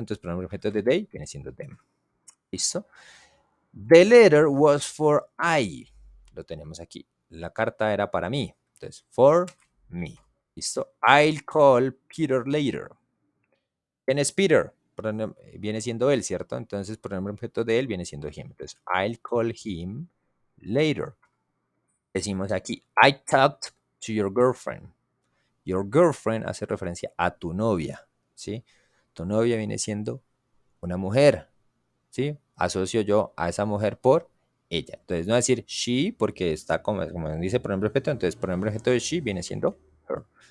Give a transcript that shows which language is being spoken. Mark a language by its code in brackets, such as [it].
[es] Entonces, pronombre objeto de they viene siendo them. ¿Listo? [en] The letter was for I. [es] Lo tenemos aquí. La carta era para mí. Entonces, for me. ¿Listo? [en] I'll call Peter later. [es] ¿Quién es Peter? Viene siendo él, ¿cierto? Entonces, pronombre objeto de él viene siendo him. [en] Entonces, I'll call him later. [es] Decimos aquí, [en] I talked to your girlfriend. [es] Your girlfriend hace referencia a tu novia, ¿sí? Tu novia viene siendo una mujer, ¿sí? Asocio yo a esa mujer por ella. Entonces, no decir she porque está como dice pronombre objeto, entonces pronombre objeto de she viene siendo her.